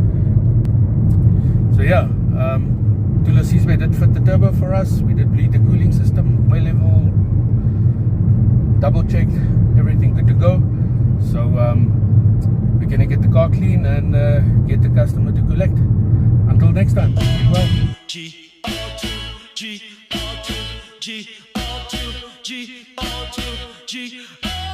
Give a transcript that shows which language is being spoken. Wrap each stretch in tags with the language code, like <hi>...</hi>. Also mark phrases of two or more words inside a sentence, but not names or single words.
<en>So yeah, Diagnose did fit the turbo for us. We did bleed the cooling system, oil level, double checked, everything good to go. So we're gonna get the car clean and get the customer to collect. Until next time, keep well. G, O2, G, O2. G, O2, G, O2, G, O2.</en>